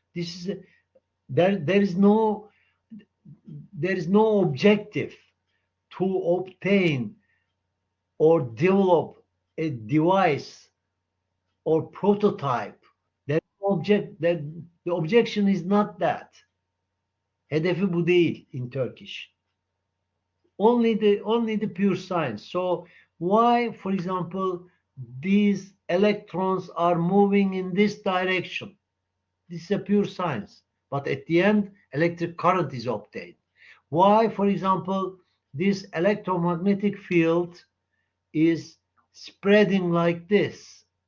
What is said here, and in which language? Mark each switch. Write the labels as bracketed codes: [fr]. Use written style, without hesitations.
[en] This is there is no objective to obtain or develop a device or prototype. The objection is not that. [tr] Hedefi bu değil [en] in Turkish. Only the pure science. So why, for example, these electrons are moving in this direction? This is a pure science. But at the end, electric current is obtained. Why, for example, this electromagnetic field is spreading like this?